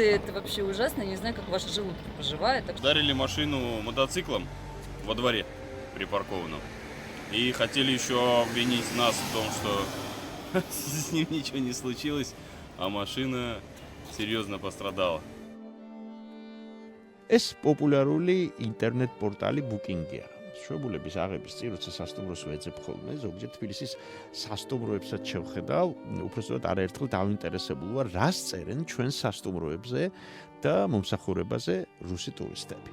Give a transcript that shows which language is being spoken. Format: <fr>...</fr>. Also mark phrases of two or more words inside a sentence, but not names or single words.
<ru>Это вообще ужасно. Я не знаю, как ваши желудки поживают. Ударили машину мотоциклом во дворе припаркованном. И хотели еще обвинить нас в том, что с ним ничего не случилось, а машина серьезно пострадала.</ru> <ka>ეს პოპულარული ინტერნეტ პორტალი ბუკინგია. შვებულების აღების წინ, როცა სასტუმროს ვეძებ ხოლმე, ზოგჯერ თბილისის სასტუმროებსაც შევხედავ, უბრალოდ არაერთხელ დავინტერესებული ვარ, რას წერენ ჩვენ სასტუმროებზე და მომსახურებაზე რუსი ტურისტები.</ka>